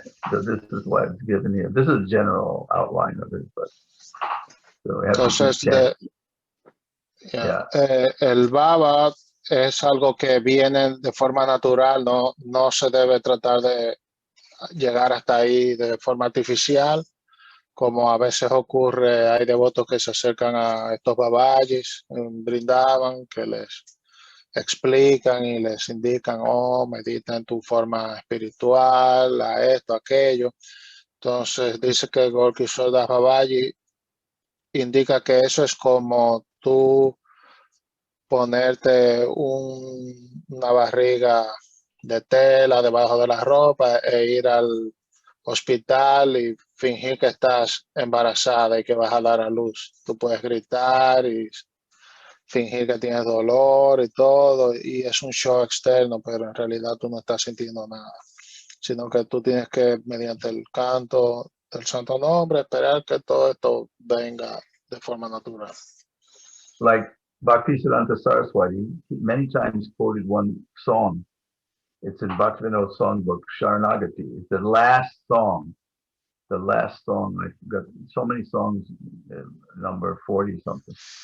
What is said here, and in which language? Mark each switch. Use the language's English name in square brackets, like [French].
[English] So this is why it's given here. This is general outline of it, but so we have [Spanish] Entonces, [English] yeah. [Spanish] El Baba es algo que viene de forma natural, no se debe tratar de llegar hasta ahí de forma artificial, como a veces ocurre. Hay devotos que se acercan a estos babajis, brindaban, que les explican y les indican, medita en tu forma espiritual, a esto, aquello. Entonces dice que Gorkishore Das Babaji indica que eso es como tú ponerte una barriga de tela debajo de la ropa e ir al hospital y fingir que estás embarazada y que vas a dar a luz. Tú puedes gritar y fingir que tienes dolor y todo, y es un show externo, pero en realidad tú no estás sintiendo nada, sino que tú tienes que, mediante el canto del santo nombre, esperar que todo esto venga de forma natural. [English] Like Bhaktisiddhanta Saraswati, he many times quoted one song. It's in Bhaktivinoda songbook, Sharanagati. It's the last song. I got so many songs, number 40 something.